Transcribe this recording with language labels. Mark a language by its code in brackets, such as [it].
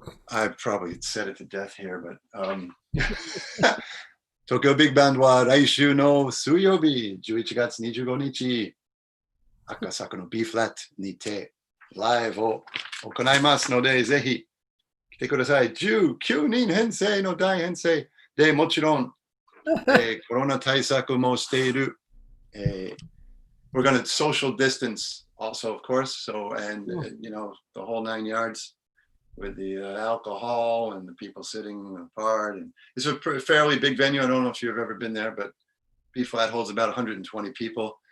[en] I probably said it to death here, but [ja] Tokyo Big Band wa Raishu no Suyobi, 11月25日、Akasaka no B Flat にてライブを行いますので、ぜひ来てください。 19人編成の大編成で、もちろん、コロナ対策もしている。 [en] We're going to social distance also, of course. So, and, the whole 9 yards. with the alcohol and the people sitting apart. And it's a fairly big venue. I don't know if you've ever been there, but B flat holds about 120 people.